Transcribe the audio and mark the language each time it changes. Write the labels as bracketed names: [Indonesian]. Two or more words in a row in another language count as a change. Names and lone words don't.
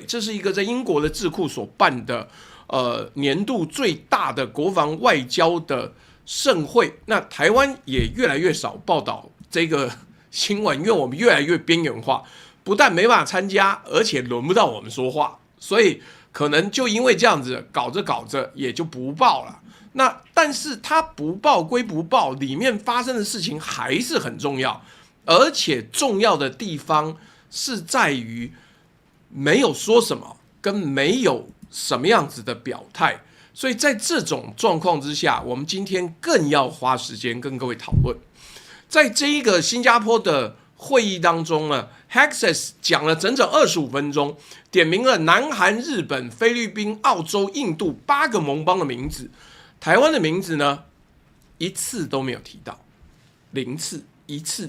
[Chinese] 這是一個在英國的智庫所辦的年度最大的國防外交的盛會。那台灣也越來越少報道這個新聞，因為我們越來越邊緣化，不但沒辦法參加，而且輪不到我們說話，所以可能就因為這樣子搞着搞着也就不報了。那但是他不報歸不報，裡面發生的事情還是很重要，而且重要的地方是在於沒有說什麼，跟沒有什麼樣子的表態。所以在這種狀況之下，我們今天更要花時間跟各位討論。在這一個新加坡的會議當中呢， Hexas 講了整整25分鐘，點名了南韓、日本、菲律賓、澳洲、印度8個盟邦的名字，台灣的名字呢一次都沒有提到，0次1次。